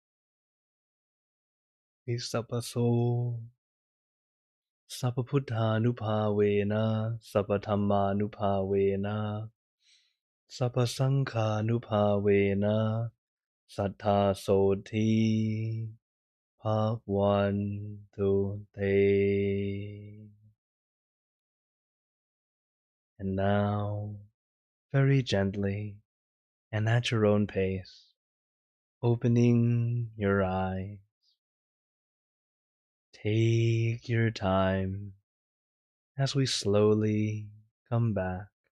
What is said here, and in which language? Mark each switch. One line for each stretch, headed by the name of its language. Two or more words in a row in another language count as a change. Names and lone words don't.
Pali: Visapaso Sapabuddhanupavena Sapathammanupavena Sapasanghanupavena Sattha Soti Bhavantu Te.
English: And now, very gently and at your own pace, opening your eyes. Take your time as we slowly come back.